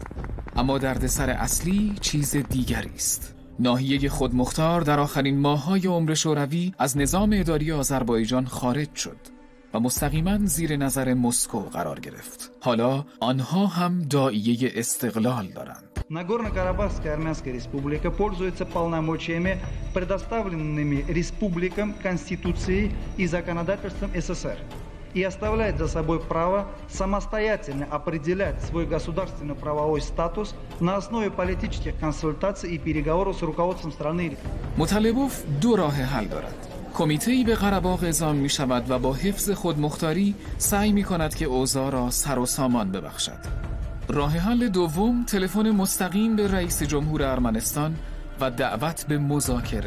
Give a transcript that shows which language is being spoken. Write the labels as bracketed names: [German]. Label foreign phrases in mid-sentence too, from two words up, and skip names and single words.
[Persian] اما دردسر اصلی چیز دیگری است. ناحیه خودمختار در آخرین ماه‌های عمر شوروی از نظام اداری آذربایجان خارج شد و مستقیما زیر نظر مسکو قرار گرفت. حالا آنها هم داعیه استقلال دارند. [Russian] Нагорно-Карабахская Армянская Республика пользуется полномочиями, предоставленными республикам Конституцией и законодательством СССР, и оставляет за собой право самостоятельно определять свой государственно-правовой статус на основе политических консультаций и переговоров с руководством страны. [Persian] مطلبوف دو راه حل دارد. کمیته‌ای به قره‌باغ اعزام می شود و با حفظ خودمختاری سعی می کند که اوضاع را سر و سامان ببخشد. راه حل دوم تلفن مستقیم به رئیس جمهور ارمنستان و دعوت به مذاکره.